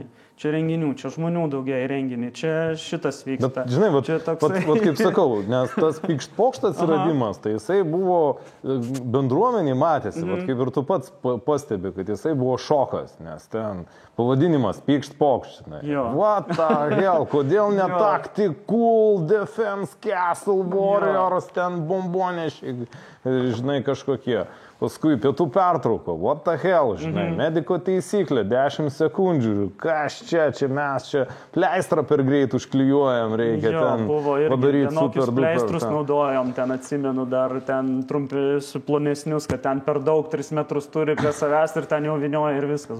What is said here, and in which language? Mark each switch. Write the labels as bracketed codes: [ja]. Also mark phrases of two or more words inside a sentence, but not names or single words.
[lt] Čia renginių, čia žmonių daugiau į renginį, čia šitas vyksta. Bet, žinai, vat kaip sakau, nes tas pykšt-pokšt atsiradimas, tai jisai buvo bendruomenį matėsi, vat kaip ir tu pats pastebi, kad jisai buvo šokas, nes ten pavadinimas pykšt-pokšt, žinai. [en] What the hell, [lt] kodėl ne Tactical Defense Castle Warriors, ten bombonešiai, žinai, kažkokie. Paskui pietų pertrauko, [en] what the hell, [lt] žinai, mediko taisyklė, 10 sekundžių, kas čia mes čia pleistrą per greit užklijuojam, reikia ten padaryti [en] super duper. [lt] Pleistrus naudojom, ten atsimenu dar, ten trumpi su plonesnius, kad ten per daug 3 metrus turi prie savęs ir ten jau vinioja ir viskas.